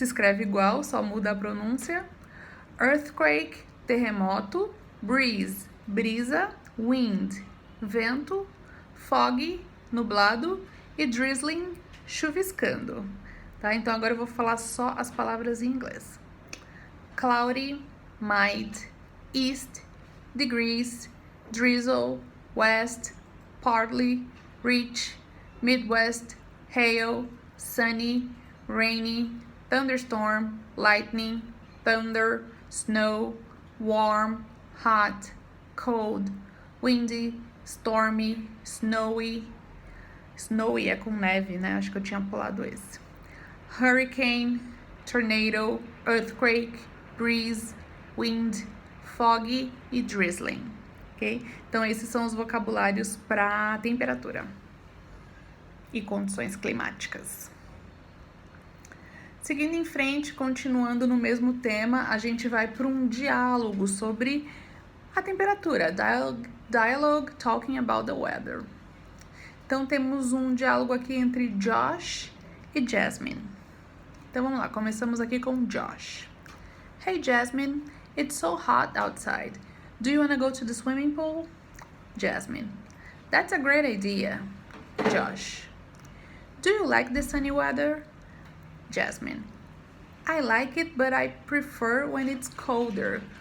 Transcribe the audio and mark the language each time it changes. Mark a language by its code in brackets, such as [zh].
[pt] Se escreve igual, só muda a pronúncia, earthquake terremoto, breeze brisa, wind vento, foggy nublado e drizzling chuviscando. Tá? Então agora eu vou falar só as palavras em inglês. [en] Cloudy, might, east, degrees, drizzle, west, partly, rich, midwest, hail, sunny, rainy, thunderstorm, lightning, thunder, snow, warm, hot, cold, windy, stormy, snowy. [pt] Snowy é com neve, né? Acho que eu tinha pulado esse. [en] Hurricane, tornado, earthquake, breeze, wind, foggy e drizzling, ok? [pt] Então, esses são os vocabulários para temperatura e condições climáticas. Seguindo em frente, continuando no mesmo tema, a gente vai para um diálogo sobre a temperatura, [en] dialogue talking about the weather. [pt] Então, temos um diálogo aqui entre Josh e Jasmine. Então, vamos lá, começamos aqui com Josh. [en] Hey, Jasmine, it's so hot outside. Do you want to go to the swimming pool? Jasmine, that's a great idea. Josh, do you like the sunny weather? Jasmine, I like it, but I prefer when it's colder.